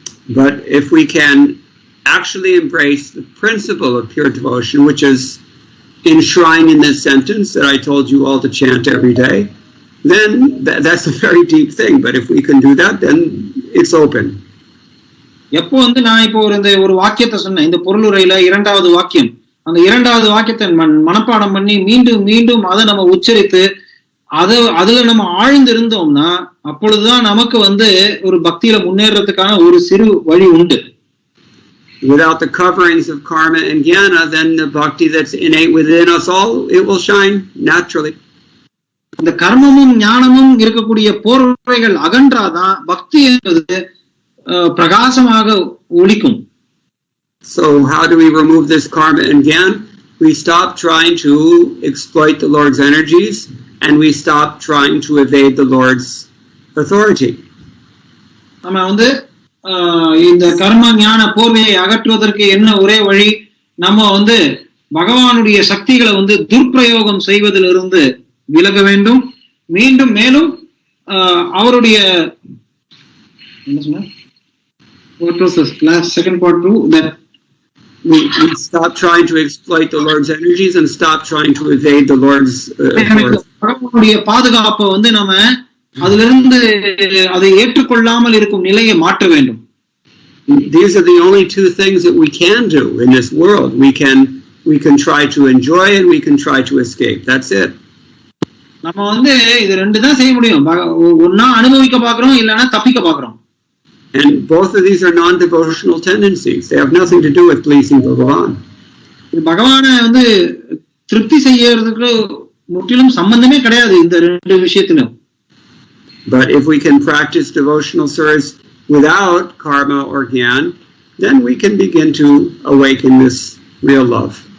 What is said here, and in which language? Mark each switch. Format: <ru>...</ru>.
<en>But if we can actually embrace the principle of pure devotion, which is enshrined in this sentence that I told you all to chant every day, then that's a very deep thing. But if we can do that, then it's open.</en> <ta>எப்போ வந்து நான் இப்போ ஒரு வாக்கியத்தை சொன்னேன், இந்த பொருளுரையில இரண்டாவது வாக்கியம், அந்த இரண்டாவது வாக்கியத்தை மனப்பாடம் பண்ணி மீண்டும் மீண்டும் அதை நம்ம உச்சரித்து அதுல நம்ம ஆழ்ந்து இருந்தோம்னா, அப்பொழுதுதான் நமக்கு வந்து ஒரு பக்தியில முன்னேறதுக்கான ஒரு சிறு வழி உண்டு.</ta> <en>Without the coverings of karma and jnana, then the bhakti that's innate within us all, it will shine naturally.</en> <ta>இந்த கர்மமும் ஞானமும் இருக்கக்கூடிய போர்வைகள் அகன்றாதான் பக்தி என்பது பிரகாசமாக ஒளிக்கும்.</ta> <en>So how do we remove this karma and jnana? We stop trying to exploit the Lord's energies and we stop trying to evade the Lord's authority.</en> <ta>நம்ம வந்து இந்த கர்ம ஞான போர்வையை அகற்றுவதற்கு என்ன ஒரே வழி, நம்ம வந்து பகவானுடைய சக்திகளை வந்து துர்பிரயோகம் செய்வதிலிருந்து விலக வேண்டும். மீண்டும் மேலும் அவருடைய என்ன சொன்ன</ta> <en>what was the last second part too, that we stop trying to exploit the Lord's energies and stop trying to evade the Lord's</en> <ta>பகவானுடைய பாதுகாப்பை வந்து நம்ம அதிலிருந்து அதை ஏற்றுக்கொள்ளாமல் இருக்கும் நிலையை மாற்ற வேண்டும்.</ta> <en>These are the only two things that we can do in this world. We can try to enjoy and we can try to escape. That's it.</en> <ta>நம்ம வந்து இது ரெண்டு தான் செய்ய முடியும், ஒன்னா அனுபவிக்க பாக்குறோம், இல்லைன்னா தப்பிக்க பாக்குறோம்.</ta> <en>And both of these are non-devotional tendencies. They have nothing to do with pleasing Bhagavan.</en> <ta>பகவானை வந்து திருப்தி செய்யறதுக்கு முற்றிலும் சம்பந்தமே கிடையாது இந்த ரெண்டு விஷயத்திலும்.</ta> <en>But if we can practice devotional service without karma or jnana, then we can begin to awaken this real love.</en>